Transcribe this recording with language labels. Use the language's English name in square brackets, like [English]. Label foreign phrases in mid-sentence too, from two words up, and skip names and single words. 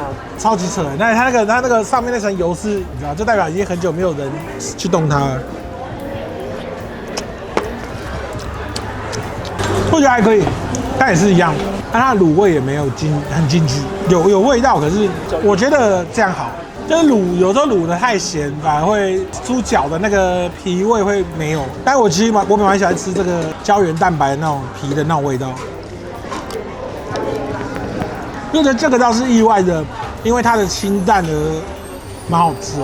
[Chinese] 超級扯。那它那個上面那層油是，你知道，就代表已經很久沒有人去動它了。我覺得還可以，但也是一樣，但它的滷味也沒有很進去，有味道，可是我覺得這樣好。就是有時候滷的太鹹，反而會豬腳的那個皮味會沒有。但我其實我蠻喜歡吃這個膠原蛋白的那種皮的那種味道。覺得這個倒是意外的，因為它的清淡而蠻好吃。